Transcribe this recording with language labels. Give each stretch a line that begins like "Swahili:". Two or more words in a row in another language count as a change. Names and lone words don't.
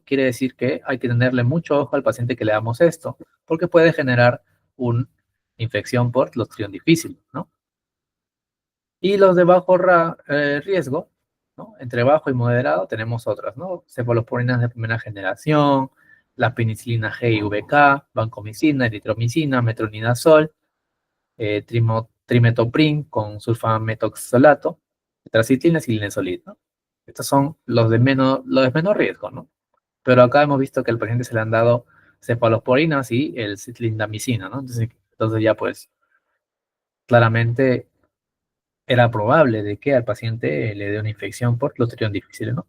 Spanish: Quiere decir que hay que tenerle mucho ojo al paciente que le damos esto, porque puede generar una infección por Clostridium difficile, ¿no? Y los de bajo riesgo, ¿no? Entre bajo y moderado tenemos otras, ¿no? Cefalosporinas de primera generación, la penicilina G y VK, vancomicina, eritromicina, metronidazol, trimetoprim con sulfametoxolato, tetracitlina y linezolid, ¿no? Estos son los de menor riesgo, ¿no? Pero acá hemos visto que al paciente se le han dado cefalosporinas y el clindamicina, ¿no? Entonces ya pues claramente era probable de que al paciente le dé una infección por Clostridium difficile, ¿no?